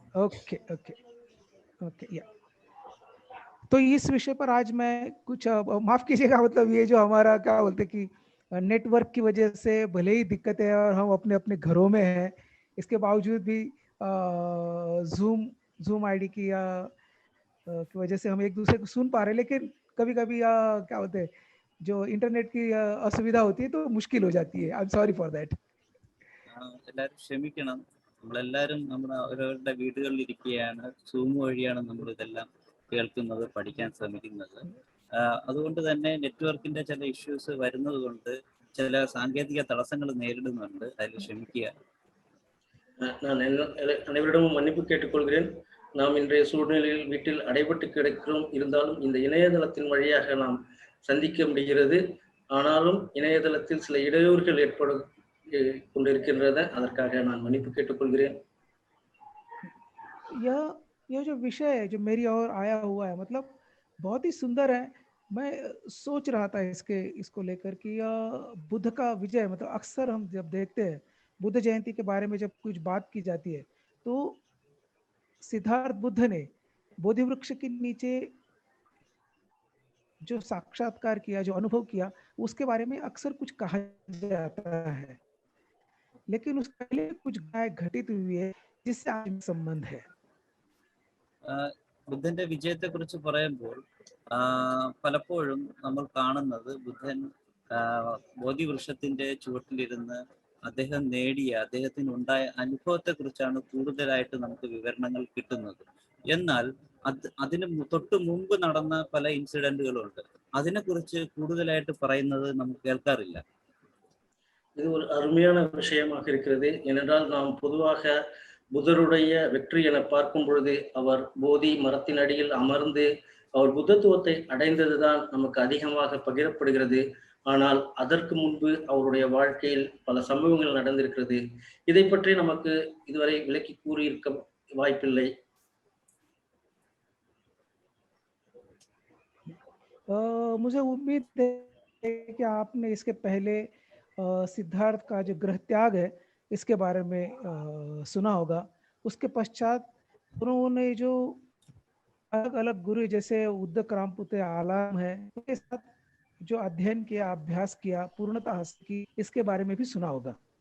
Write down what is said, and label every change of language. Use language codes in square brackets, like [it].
[hi] Okay okay okay या तो इस विषय पर आज मैं कुछ माफ कीजिएगा, मतलब ये जो हमारा क्या बोलते कि नेटवर्क की वजह से भले ही दिक्कत है और हम अपने अपने घरों में हैं, इसके बावजूद भी जूम आईडी की वजह से हम एक दूसरे को सुन पा रहे हैं, लेकिन कभी कभी क्या बोलते हैं जो इंटरनेट की असुविधा होती है तो मुश्किल हो जाती है. [en] I am sorry for that. [ml] എല്ലാവരും ക്ഷമിക്കണം, നമ്മളെല്ലാവരും നമ്മുടെ അവരവരുടെ വീടുകളിൽ ഇരിക്കുകയാണ്, സൂം വഴിയാണ് നമ്മൾ ഇതെല്ലാം കേൾക്കുന്നത്, പഠിക്കാൻ ശ്രമിക്കുന്നത്. അതുകൊണ്ട് തന്നെ നെറ്റ്വർക്കിന്റെ ചില ഇഷ്യൂസ് വരുന്നത് കൊണ്ട് ചില സാങ്കേതിക തടസ്സങ്ങൾ നേരിടുന്നുണ്ട്, അതിൽ ക്ഷമിക്കുക. [ta] நான் அனைவரிடமும் மன்னிப்பு கேட்டுக்கொள்கிறேன். நாம் இன்றைய சூழ்நிலையில் வீட்டில் அடைபட்டு கிடக்கிறோம், இருந்தாலும் இந்த இணையதளத்தின் வழியாக நாம் சந்திக்க முடிகிறது. ஆனாலும் இணையதளத்தில் சில இடையூறுகள் ஏற்படும் கொண்டிருக்கின்றன, அதற்காக நான் மன்னிப்பு கேட்டுக்கொள்கிறேன். [hi] यह जो विषय है जो मेरी ओर आया हुआ है, मतलब बहुत ही सुंदर है. मैं सोच रहा था इसको लेकर कि बुद्ध का विजय, मतलब अक्सर हम जब देखते हैं बुद्ध जयंती के बारे में जब कुछ बात की जाती है तो सिद्धार्थ बुद्ध ने बोधि वृक्ष के नीचे जो साक्षात्कार किया, जो अनुभव किया, उसके बारे में अक्सर कुछ कहा जाता है, लेकिन उसके पहले कुछ घटित हुई है जिससे आज संबंध है. [ml] ബുദ്ധന്റെ വിജയത്തെ കുറിച്ച് പറയുമ്പോൾ പലപ്പോഴും നമ്മൾ കാണുന്നത് ബുദ്ധൻ ബോധിവൃക്ഷത്തിന്റെ ചുവട്ടിലിരുന്ന് അദ്ദേഹം അദ്ദേഹത്തിനുണ്ടായ അനുഭവത്തെ കുറിച്ചാണ് കൂടുതലായിട്ട് നമുക്ക് വിവരണങ്ങൾ കിട്ടുന്നത്. എന്നാൽ അതിന് തൊട്ട് മുമ്പ് നടന്ന പല ഇൻസിഡന്റുകളുണ്ട്, അതിനെക്കുറിച്ച് കൂടുതലായിട്ട് പറയുന്നത് നമുക്ക് കേൾക്കാറില്ല. [ta] இது ஒரு அருமையான விஷயமாக இருக்கிறது. ஏனென்றால் நாம் பொதுவாக புத்தருடைய வெற்றி என பார்க்கும் பொழுது அவர் போதி மரத்தின் அடியில் அமர்ந்து அவர் புத்தத்துவத்தை அடைந்ததுதான் நமக்கு அதிகமாக பகிரப்படுகிறது. ஆனால் அதற்கு முன்பு அவருடைய வாழ்க்கையில் பல சம்பவங்கள் நடந்திருக்கிறது. இதை பற்றி நமக்கு இதுவரை விளக்கி கூறியிருக்க வாய்ப்பில்லை. [hi] मुझे उम्मीद है कि आपने इसके पहले सिद्धार्थ का जो गृह त्याग है इसके बारे में सुना होगा। उसके पश्चात उन्होंने जो अलग अलग गुरु जैसे उद्दक रामपुते आलाम है उनके साथ जो अध्ययन किया, अभ्यास किया, पूर्णता हासिल की, इसके बारे में भी सुना होगा।